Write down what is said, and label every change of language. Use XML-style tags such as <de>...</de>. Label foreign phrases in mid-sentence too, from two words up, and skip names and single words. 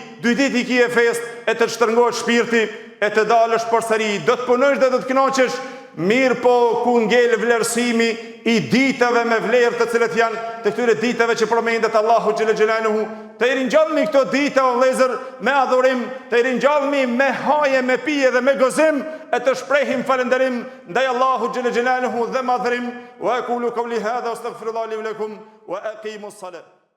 <sq>2 ditë i kije fest e të shtrëngohet shpirti e të dalësh përsëri, do të punosh dhe do të kënaqesh, mirë po ku ngel vlerësimi i ditëve me vlerë të cilët janë të këtyre ditëve që përmendet Allahu</sq> <ar>جل جلاله,</ar> <sq>të i ringjallmi këto ditë o vëllezër me adhurim, të i ringjallmi me haje, me pije dhe me gëzim, e të shprehim falënderim ndaj Allahu</sq> <ar>جل جلاله</ar> <sq>dhe madhrim.</sq> <ar>وأقول قولي هذا أستغفر الله لي ولكم وأقيموا الصلاة.</ar>